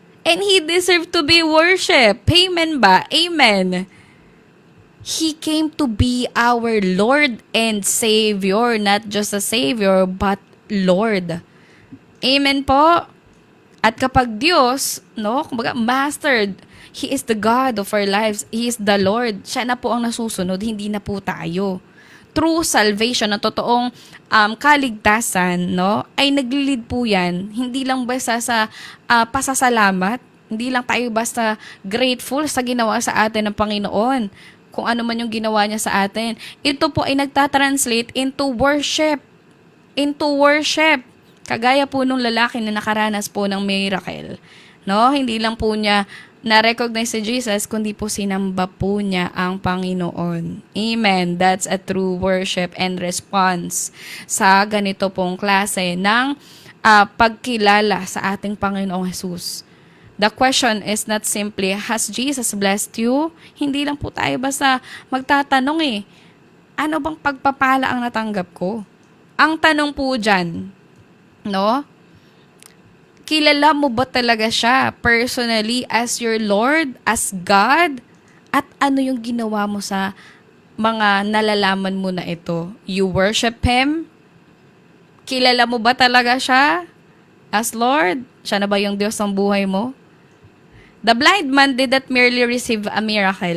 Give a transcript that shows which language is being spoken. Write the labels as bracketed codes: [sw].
[en] And He deserved to be worshipped. Amen ba? Amen. He came to be our Lord and Savior. Not just a Savior, but Lord. Amen po. [tl] At kapag Diyos, no, kumbaga, [en] mastered, He is the God of our lives. He is the Lord. [tl] Siya na po ang nasusunod, hindi na po tayo. [en] True salvation, [tl] na totoong kaligtasan, no, ay naglilid po yan. Hindi lang basta sa pasasalamat, hindi lang tayo basta grateful sa ginawa sa atin ng Panginoon. kung ano man yung ginawa niya sa atin. Ito po ay nagtatranslate [en] into worship. Into worship. [tl] Kagaya po nung lalaki na nakaranas po ng miracle. No? Hindi lang po niya na-recognize si Jesus, kundi po sinamba po niya ang Panginoon. Amen. [en] That's a true worship and response [tl] sa ganito pong klase ng pagkilala sa ating Panginoong Jesus. [en] The question is not simply, has Jesus blessed you? [tl] Hindi lang po tayo basta magtatanong ano bang pagpapala ang natanggap ko? Ang tanong po dyan, no? Kilala mo ba talaga siya [en] personally as your Lord, as God? [tl] At ano yung ginawa mo sa mga nalalaman mo na ito? [en] You worship Him? [tl] Kilala mo ba talaga siya as Lord? Siya na ba yung Diyos ng buhay mo? [en] The blind man did not merely receive a miracle.